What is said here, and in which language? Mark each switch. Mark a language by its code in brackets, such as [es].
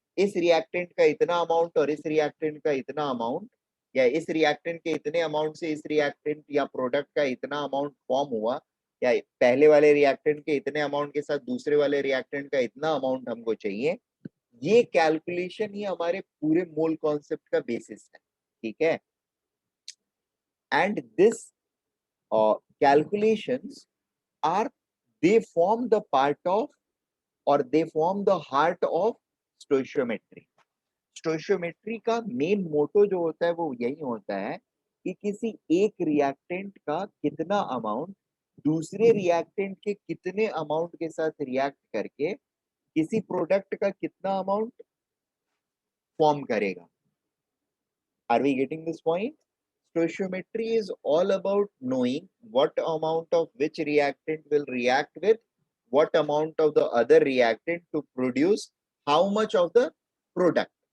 [hi] इस रिएक्टेंट का इतना अमाउंट और इस रिएक्टेंट का इतना अमाउंट, या इस रिएक्टेंट के इतने अमाउंट से इस रिएक्टेंट या प्रोडक्ट का इतना अमाउंट फॉर्म हुआ, या पहले वाले रिएक्टेंट के इतने अमाउंट के साथ दूसरे वाले रिएक्टेंट का इतना अमाउंट हमको चाहिए, ये कैलकुलेशन ही हमारे पूरे मोल कॉन्सेप्ट का बेसिस है, ठीक है। [en] And this calculations are, they form the part of, or they form the heart of stoichiometry. [hi] Stoichiometry का मेन मोटो जो होता है वो यही होता है कि किसी एक रिएक्टेंट का कितना अमाउंट दूसरे रिएक्टेंट के कितने अमाउंट के साथ रिएक्ट करके किसी प्रोडक्ट का कितना अमाउंट फॉर्म करेगा। [en] Are we getting this point? Stoichiometry is all about knowing what amount of which reactant will react with what amount of the other reactant to produce how much of the product.